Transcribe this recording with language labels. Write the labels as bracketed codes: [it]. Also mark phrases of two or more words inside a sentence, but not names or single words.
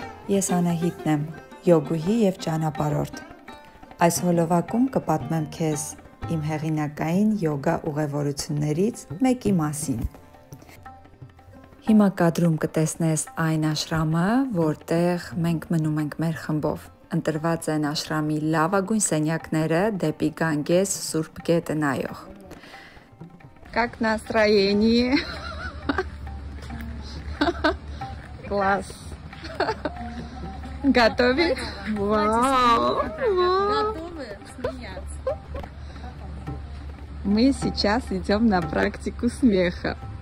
[hy] Ես Անահիտն եմ, յոգուհի և ճանապարհորդ։ Այս հոլովակում կպատմեմ քեզ իմ հեղինակային յոգա ուղևորություններից մեկի մասին։ Հիմա կադրում կտեսնես այն աշրամը, որտեղ մենք մնում ենք մեր խմբով։ Ընտրված են աշրամի լավագույն սենյակները դեպի Գանգես Սուրբ գետը նայող։ [ru] Как настроение? Класс. Готовы? Вау! Готовы смеяться. Мы сейчас идем на практику смеха.